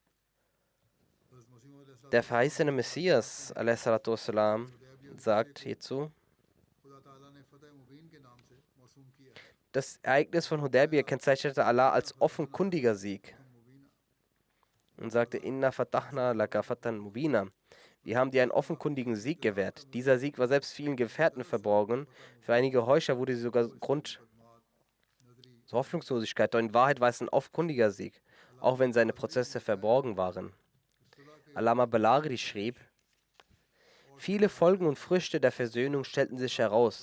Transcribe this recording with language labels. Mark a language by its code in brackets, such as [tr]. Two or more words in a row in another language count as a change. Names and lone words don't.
[de] Der verheißene Messias a.s. sagt hierzu: Das Ereignis von Hudaybiyah kennzeichnete Allah als offenkundiger Sieg und sagte: [ar] إنا فتحنا لك فتحا مبينا. [de] Wir haben dir einen offenkundigen Sieg gewährt. Dieser Sieg war selbst vielen Gefährten verborgen. Für einige Heuchler wurde sie sogar Grund zur Hoffnungslosigkeit. Doch in Wahrheit war es ein offenkundiger Sieg, auch wenn seine Prozesse verborgen waren. Allama Balaghi schrieb: Viele Folgen und Früchte der Versöhnung stellten sich heraus.